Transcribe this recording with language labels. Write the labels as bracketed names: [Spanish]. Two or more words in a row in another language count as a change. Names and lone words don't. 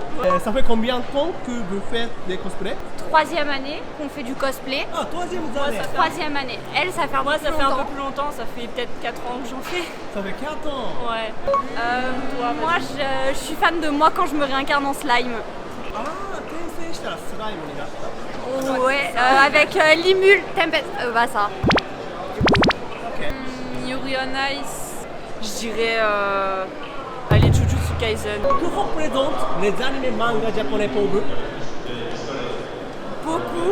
[French] Ça fait combien de temps que vous faites des cosplays? 3e année qu'on fait du cosplay. Ah, troisième année. 3e année. Elle, ça fait un peu Moi, ça plus fait un longtemps. peu plus longtemps, ça fait peut-être 4 ans que j'en fais. Ça fait 4 ans. Ouais. Moi, je suis fan de moi quand je me réincarne en slime. [Japanese] Ah,転生したらスライムになった。 [French] Ouais, avec Limul Tempest. Bah ça. Yuri on Ice, je dirais allez, Jujutsu Kaisen. Que représentent les animés manga japonais pour vous? Beaucoup.